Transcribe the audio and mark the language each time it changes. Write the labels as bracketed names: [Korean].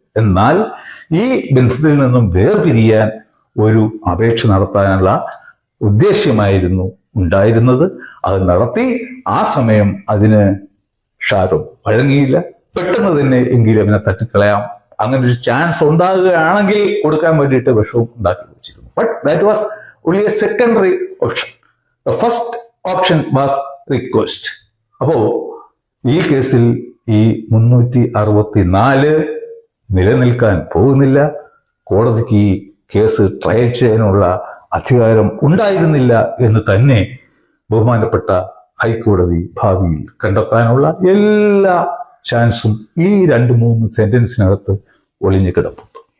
[Malayalam] എന്നാൽ ഈ ബന്ധത്തിൽ നിന്നും വേർപിരിയാൻ ഒരു അപേക്ഷ നടത്താനുള്ള ഉദ്ദേശ്യമായിരുന്നു ഉണ്ടായിരുന്നത്. അത് നടത്തി. ആ സമയം അതിന് ഷാരോൺ വഴങ്ങിയില്ല. പെട്ടെന്ന് തന്നെ എങ്കിലും അവനെ തട്ടിക്കളയാം, അങ്ങനെ ഒരു ചാൻസ് ഉണ്ടാകുകയാണെങ്കിൽ കൊടുക്കാൻ വേണ്ടിയിട്ട് വിഷവും ഉണ്ടാക്കി വെച്ചിരുന്നു. [English] But that was only a secondary option. The first option was request. [Malayalam] അപ്പോ ഈ കേസിൽ ഈ 364 നിലനിൽക്കാൻ പോകുന്നില്ല. കോടതിക്ക് ഈ കേസ് ട്രയൽ ചെയ്യാനുള്ള അധികാരം ഉണ്ടായിരുന്നില്ല എന്ന് തന്നെ ബഹുമാനപ്പെട്ട ഹൈക്കോടതി ഭാവിയിൽ കണ്ടെത്താനുള്ള എല്ലാ ചാൻസും ഈ 2-3 സെന്റൻസിനകത്ത് ഒളിഞ്ഞു കിടപ്പുണ്ട്.